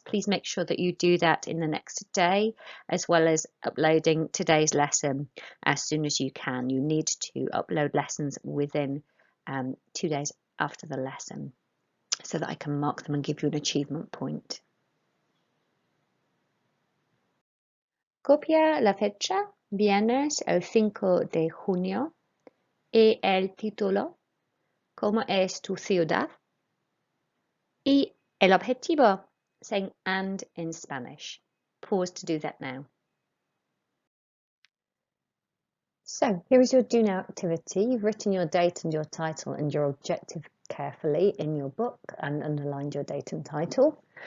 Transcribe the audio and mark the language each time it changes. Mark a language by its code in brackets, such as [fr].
[en] Please make sure that you do that in the next day, as well as uploading today's lesson as soon as you can. You need to upload lessons within 2 days after the lesson so that I can mark them and give you an achievement point. [es] Copia la fecha, viernes el 5 de junio, y el título, ¿Cómo es tu ciudad? Y el objetivo, [en] saying and in Spanish. Pause to do that now. So here is your do now activity. You've written your date and your title and your objective carefully in your book and underlined your date and title.